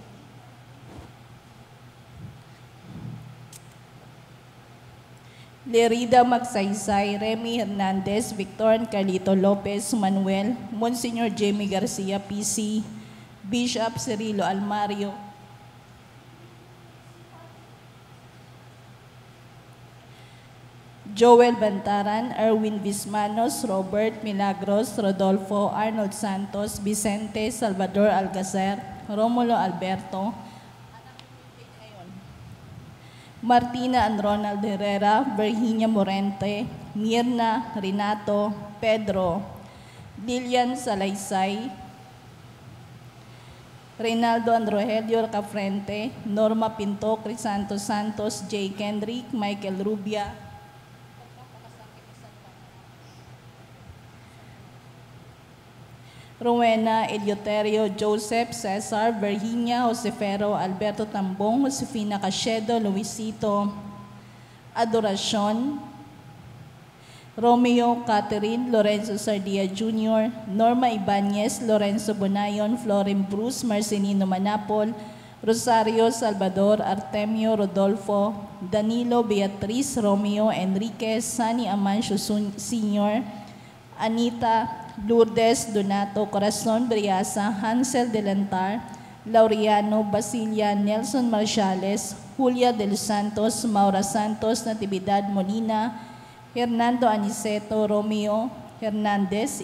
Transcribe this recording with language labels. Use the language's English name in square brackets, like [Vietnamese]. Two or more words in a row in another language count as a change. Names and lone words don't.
[Filipino] Lerida Magsaysay, Remy Hernandez, Victor Carlito Lopez, Manuel, Monsignor Jamie Garcia, PC, Bishop Cirilo Almario, Joel Bantaran, Erwin Vismanos, Robert Milagros, Rodolfo, Arnold Santos, Vicente, Salvador Alcacer, Romulo Alberto, Martina and Ronald Herrera, Virginia Morente, Mirna, Renato, Pedro, Lilian Salaysay, Reynaldo and Rogelio Cafrente, Norma Pinto, Crisanto Santos, J. Kendrick, Michael Rubia, Rowena, Eleuterio, Joseph, Cesar, Virginia, Josefero, Alberto Tambong, Josefina Cachedo, Luisito, Adorasyon, Romeo Catherine Lorenzo Sardia Jr., Norma Ibanez, Lorenzo Bonayon, Floren Bruce, Marcelino Manapol, Rosario Salvador, Artemio Rodolfo, Danilo Beatriz, Romeo Enriquez, Sani Amancio Sr., Anita Lourdes Donato, Corazon Briasa, Hansel Delantar, Laureano Basilia, Nelson Marciales, Julia de los Santos, Maura Santos, Natividad Molina, Hernando Aniceto, Romeo Hernandez.